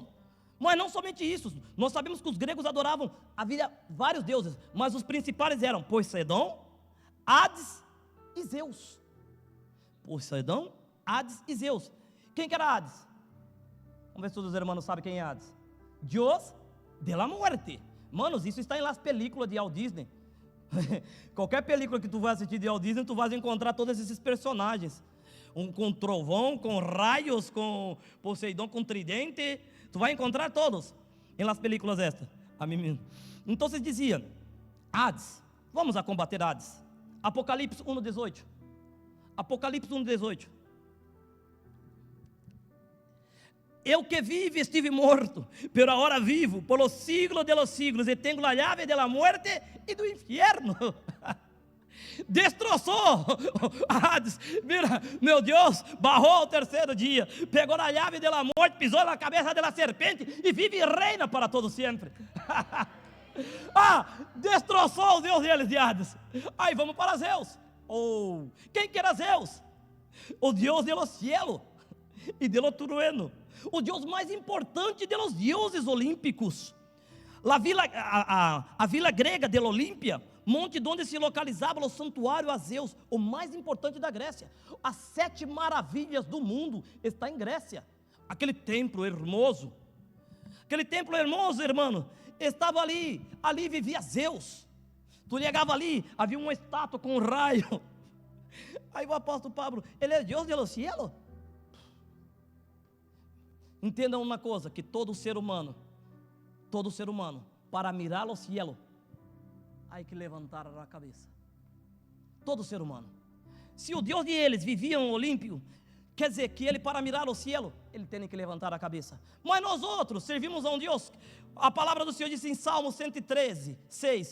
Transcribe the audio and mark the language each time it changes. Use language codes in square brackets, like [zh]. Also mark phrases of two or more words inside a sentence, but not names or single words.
[pt] Mas não somente isso, nós sabemos que os gregos adoravam, havia vários deuses, mas os principais eram Poseidon, Hades e Zeus. Poseidon, Hades e Zeus. Quem que era Hades? Vamos ver se todos os irmãos sabem quem é Hades. [es] Deus de la muerte. Manos, [pt] isso está em [es] las películas de Walt Disney. [pt] Qualquer película que tu vai assistir de Walt Disney, tu vai encontrar todos esses personagens. Com trovão, com raios, com Poseidon, com tridente. Tu vai encontrar todos em [es] las películas estas. [pt] Então se dizia, Hades, vamos a combater Hades. Apocalipse 1:18. Apocalipse 1:18. Eu que vivo estive morto, pero agora vivo, [es] por los siglos de los siglos, [pt] e tenho a [es] llave de la muerte [pt] e do inferno. Destroçou Hades, mira, meu Deus, barrou ao terceiro dia, pegou a [es] llave de la [pt] morte, pisou na cabeça da serpente e vive e reina para todo sempre. Destroçou o Deus deles de Hades. Aí vamos para Zeus. Quem que era Zeus? O Deus [es] de los cielos e de lo trueno. [pt] O Deus mais importante dos deuses olímpicos. A vila grega de Olímpia, monte onde se localizava o santuário a Zeus, o mais importante da Grécia. As 7 maravilhas do mundo está em Grécia. Aquele templo hermoso. Aquele templo hermoso, irmão, estava ali vivia Zeus. Tu chegava ali, havia uma estátua com um raio. Aí o apóstolo Pablo, ele é Deus [es] de los cielos. [pt] Entendam uma coisa, que todo ser humano, para [es] mirar los cielos, [pt] há que levantar a cabeça. Todo ser humano. Se o Deus de eles vivia no Olímpio, quer dizer que ele, para mirar o cielo, ele tem que levantar a cabeça. Mas nós outros servimos a um Deus. A palavra do Senhor diz em Salmo 113, 6.